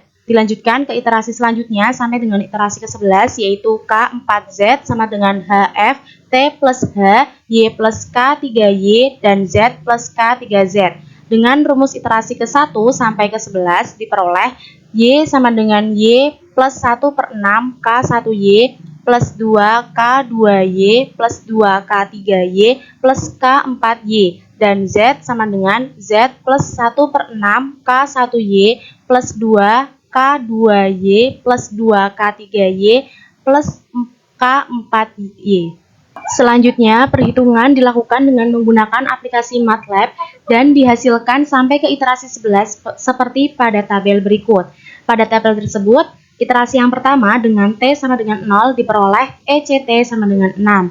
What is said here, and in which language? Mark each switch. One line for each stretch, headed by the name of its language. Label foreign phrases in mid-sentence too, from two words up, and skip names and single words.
Indonesian: Dilanjutkan ke iterasi selanjutnya sampai dengan iterasi ke-11 yaitu K4Z sama dengan HF T plus H Y plus K3Y dan Z plus K3Z. Dengan rumus iterasi ke-1 sampai ke-11 diperoleh Y sama dengan Y plus 1/6 K1Y plus 2 K2Y plus 2 K3Y plus K4Y dan Z sama dengan Z plus 1/6 K1Y plus 2 K2Y plus 2 K3Y plus K4Y. Selanjutnya, perhitungan dilakukan dengan menggunakan aplikasi MATLAB dan dihasilkan sampai ke iterasi 11 seperti pada tabel berikut. Pada tabel tersebut, iterasi yang pertama dengan T sama dengan 0 diperoleh ECT sama dengan 6.